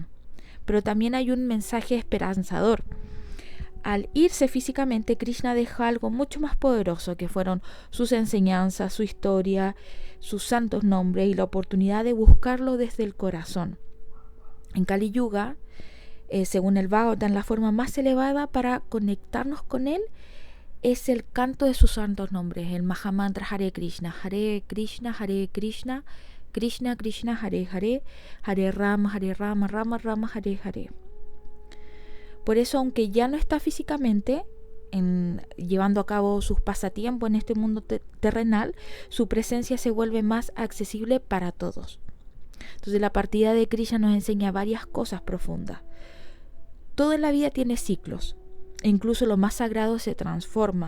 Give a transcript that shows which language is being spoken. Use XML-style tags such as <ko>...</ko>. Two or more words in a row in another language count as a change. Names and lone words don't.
<es>Pero también hay un mensaje esperanzador. Al irse físicamente, Krishna deja algo mucho más poderoso, que fueron sus enseñanzas, su historia, sus santos nombres y la oportunidad de buscarlo desde el corazón. En Kali Yuga, según el Bhagavatam, la forma más elevada para conectarnos con él es el canto de sus santos nombres, el Mahamantra</es> <sa>Hare Krishna, Hare Krishna, Krishna Krishna, Hare Rama, Rama Rama, Hare Hare.</sa> <es>Por eso, aunque ya no está físicamente llevando a cabo sus pasatiempos en este mundo terrenal, su presencia se vuelve más accesible para todos. Entonces la partida de Krishna nos enseña varias cosas profundas. Todo en la vida tiene ciclos, e incluso lo más sagrado se transforma.</es>